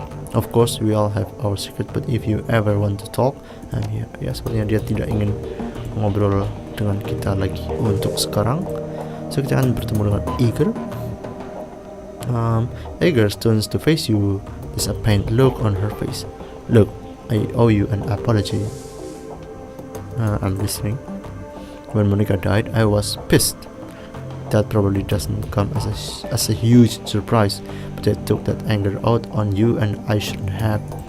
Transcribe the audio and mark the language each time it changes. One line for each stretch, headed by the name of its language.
English: Of course, we all have our secret, but if you ever want to talk, I'm here.
Indonesian: Ya, sepertinya dia tidak ingin ngobrol dengan kita lagi untuk sekarang. So kita akan bertemu dengan Eager.
English: Eager turns to face you. There's a pained look on her face. Look, I owe you an apology. I'm listening. When Monica died, I was pissed. That probably doesn't come as a huge surprise, but I took that anger out on you, and I shouldn't have.